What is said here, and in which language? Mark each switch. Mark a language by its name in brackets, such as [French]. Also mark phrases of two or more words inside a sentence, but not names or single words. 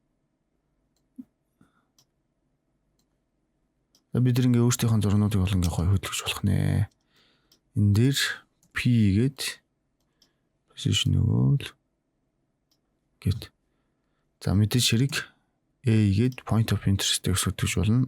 [Mongolian] Бид ингээ өөрсдийнхөө зурнуудыг бол ингээ гоё хөдөлгөж болох нэ. Энэ дээр P гээд position өгөөл гээд. За мэдээж хэрэг A гээд [English] point of interest- [Mongolian] ийг өсгөж болно.